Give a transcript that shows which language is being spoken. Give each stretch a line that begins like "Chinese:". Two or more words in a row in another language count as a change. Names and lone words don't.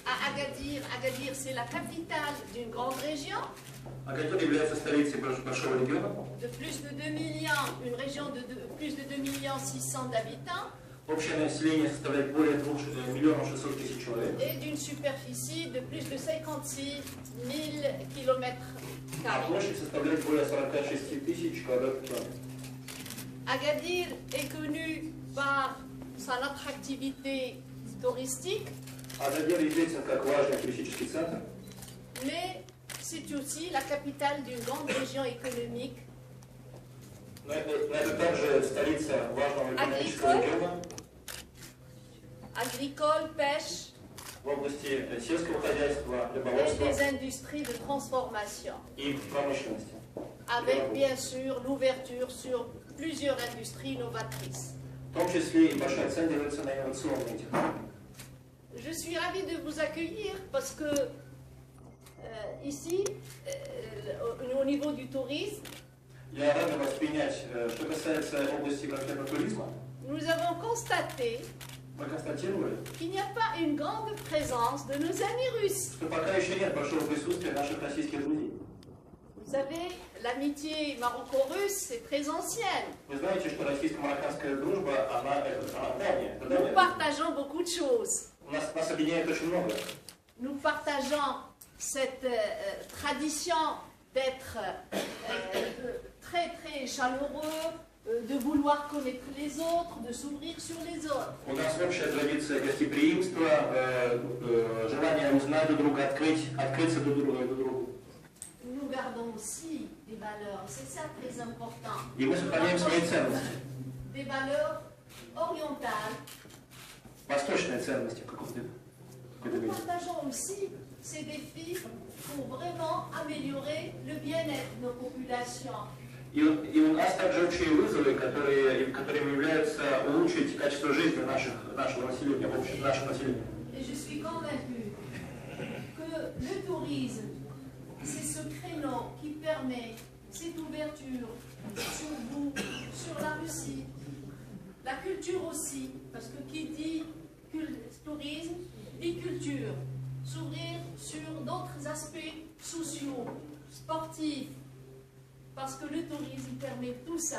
French: Agadir. Agadir, c'est la capitale d'une grande région.
Russian: Agadir является столицей большого региона.
French: De plus de 2 millions, une région de plus de 2 millions 600 d'habitants.
Russian: Общее население составляет более 2 миллионов 600 тысяч человек.
French: Et d'une superficie de plus de 56 000 kilomètres
Russian: А
French: carrés.
Russian: площадь составляет более 46 тысяч квадратных километров.
French: Agadir est connue par son attractivité touristique,
Russian: Агадир известен как важный туристический центр,
French: mais c'est aussi la capitale d'une grande région économique.
Russian: но это также столица важного экономического региона
French: Agricole, pêche
Russian: в области сельского хозяйства,
French: et
Russian: рыболовства
French: des industries de transformation,
Russian: и промышленности.
French: avec bien sûr l'ouverture sur plusieurs industries novatrices.
Russian: В том числе и большой акцент делается на инновационные технологии.
French: Je suis ravie de vous accueillir parce que ici, au niveau du tourisme,
Russian: Я рад вас принять. Что касается области конкретно туризма,
French: nous avons constaté
Russian: мы констатировали,
French: qu'il n'y a pas une grande présence de nos amis russes.
Russian: что пока еще нет большого присутствия наших российских друзей.
French: Vous savez, l'amitié maroco-russe, c'est très ancienne.
Russian: Вы знаете, что российско-марокканская дружба, она давняя.
French: Nous partageons beaucoup de choses.
Russian: Нас объединяет очень много.
French: Nous partageons cette tradition d'être très très chaleureux, de vouloir connaître les autres, de s'ouvrir sur les autres.
Russian: У нас общая традиция гостеприимства, желание узнать друг друга, открыться друг другу.
French: Nous gardons aussi des valeurs, c'est ça très important.
Russian: И мы сохраняем свои ценности.
French: Des valeurs orientales.
Russian: Восточные ценности в каком-то
French: Nous partageons aussi ces défis pour vraiment améliorer le bien-être de nos populations.
Russian: И у нас также общие вызовы, которыми является улучшить качество жизни нашего населения, нашего населения.
French: Et je suis convaincue que le tourisme, c'est ce créneau qui permet cette ouverture sur vous, sur la Russie, la culture aussi, parce que qui dit tourisme dit culture, s'ouvrir sur d'autres aspects sociaux, sportifs, parce que le tourisme permet tout ça.